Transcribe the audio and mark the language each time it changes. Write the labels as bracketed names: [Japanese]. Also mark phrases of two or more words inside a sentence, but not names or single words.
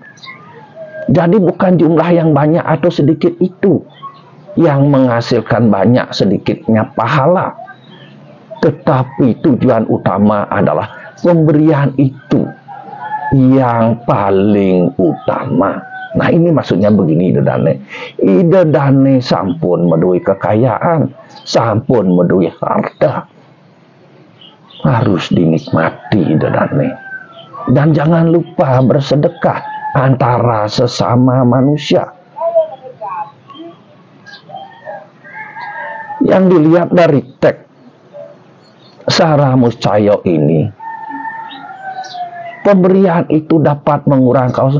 [Indonesian] Jadi bukan jumlah yang banyak atau sedikit itu yang menghasilkan banyak sedikitnya pahala, tetapi tujuan utama adalah pemberian itu yang paling utama. Nah, ini maksudnya begini, [Balinese] ide dane sampun medui kekayaan, sampun medui harta, [Indonesian] harus dinikmati [Balinese] dedane. [Indonesian] Dan jangan lupa bersedekah antara sesama manusia. Yang dilihat dari teks Saramuscaya ini, pemberian itu dapat mengurangi kaos.